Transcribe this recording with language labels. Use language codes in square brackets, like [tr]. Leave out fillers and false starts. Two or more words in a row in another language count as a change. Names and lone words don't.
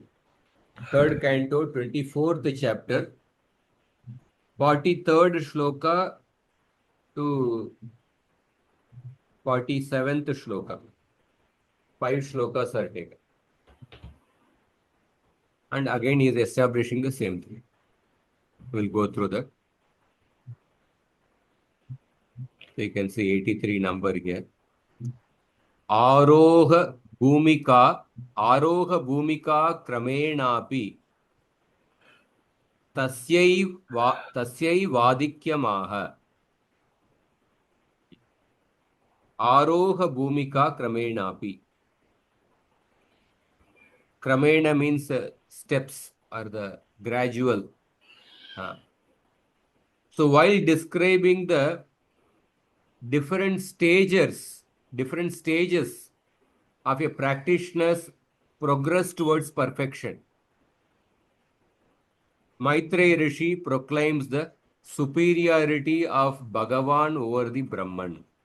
[en] 3rd canto, 24th chapter, 43rd shloka to 47th shloka. 5 shlokas are taken. And again, he is establishing the same thing. We'll go through that. So you can see 83 number here. [sa] Aroha Bhumika Kramenapi Tasyai Vadikyamaha. Aroha Bhumika Kramenapi. [en] Kramena means steps or the gradual. So while describing the different stages of a practitioner's progress towards perfection, Maitreya Rishi proclaims the superiority of Bhagavan over the Brahman.